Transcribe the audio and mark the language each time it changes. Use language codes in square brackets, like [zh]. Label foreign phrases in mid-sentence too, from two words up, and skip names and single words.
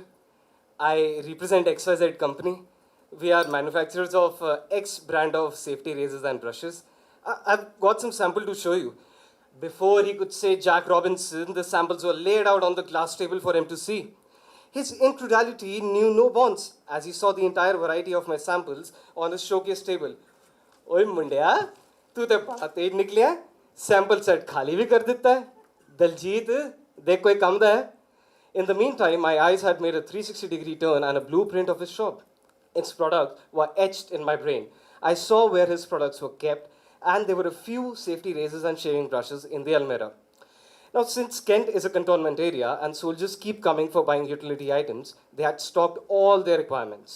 [en] I represent XYZ company. We are manufacturers of X brand of safety razors and brushes. I've got some sample to show you. Before he could say Jack Robinson, the samples were laid out on the glass table for him to see. His incredulity knew no bounds as he saw the entire variety of my samples on the showcase table. [pa] Oi ਮੁੰਡਿਆ, ਤੂੰ ਤਾਂ ਬੜਾ ਤੇਜ਼ ਨਿਕਲਿਆ, [en] sample set [hi] खाली भी कर देता है. [pa] ਦਲਜੀਤ, ਦੇਖ ਕੋਈ ਕੰਮ ਦਾ ਹੈ. [en] In the meantime, my eyes had made a 360-degree turn and a blueprint of his shop. Its products were etched in my brain. I saw where his products were kept, and there were a few safety razors and shaving brushes in the Almirah. Now, since Kent is a cantonment area and soldiers keep coming for buying utility items, they had stocked all their requirements.